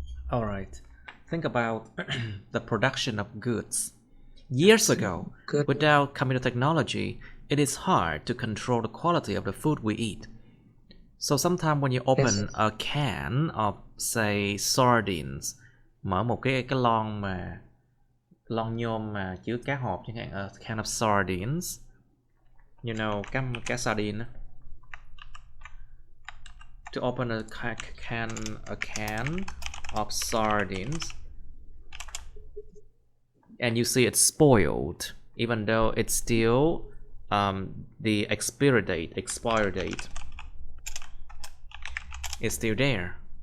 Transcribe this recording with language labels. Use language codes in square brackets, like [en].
[en] All right. Think about the production of goods. Years ago, Good. without computer technology, it is hard to control the quality of the food we eat. So sometimes when you open Yes. a can of, say, sardines, [vi] mở một cái lon nhôm mà chứa cá hộp chẳng hạn, [en] a can of sardines, you know, [vi] cá sardine. [en] To open a can of sardines, and you see it's spoiled, even though it's still the expiry date is still there.